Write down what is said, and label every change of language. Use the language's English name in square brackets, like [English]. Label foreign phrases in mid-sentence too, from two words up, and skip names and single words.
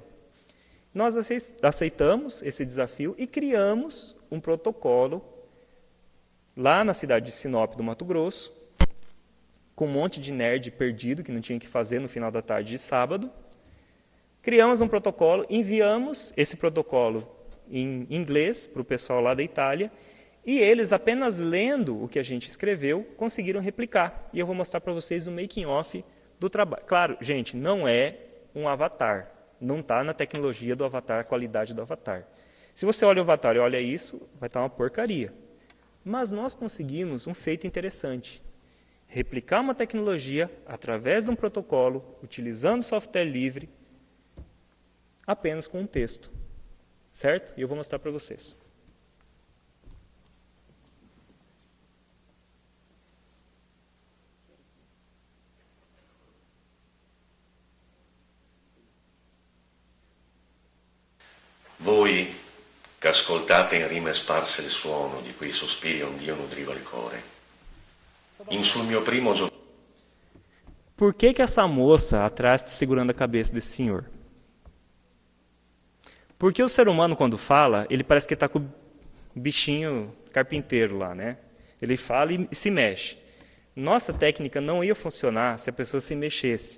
[Portuguese] Nós aceitamos esse desafio e criamos um protocolo lá na cidade de Sinop, do Mato Grosso, com um monte de nerd perdido, que não tinha o que fazer no final da tarde de sábado. Criamos um protocolo, enviamos esse protocolo em inglês para o pessoal lá da Itália, e eles, apenas lendo o que a gente escreveu, conseguiram replicar. E eu vou mostrar para vocês o making-off do trabalho. Claro, gente, não é um avatar. Não está na tecnologia do avatar, a qualidade do avatar. Se você olha o avatar e olha isso, vai estar uma porcaria. Mas nós conseguimos um feito interessante. Replicar uma tecnologia através de um protocolo, utilizando software livre, apenas com um texto. Certo? E eu vou mostrar para vocês. [Italian] Voi, che ascoltate in rime sparse il suono di quei sospiri ond'io nutrivo il core. In sul mio primo giorno. [Portuguese] Por que essa moça atrás está segurando a cabeça desse senhor? Porque o ser humano, quando fala, ele parece que está com o bichinho carpinteiro lá, né? Ele fala e se mexe. Nossa técnica não ia funcionar se a pessoa se mexesse.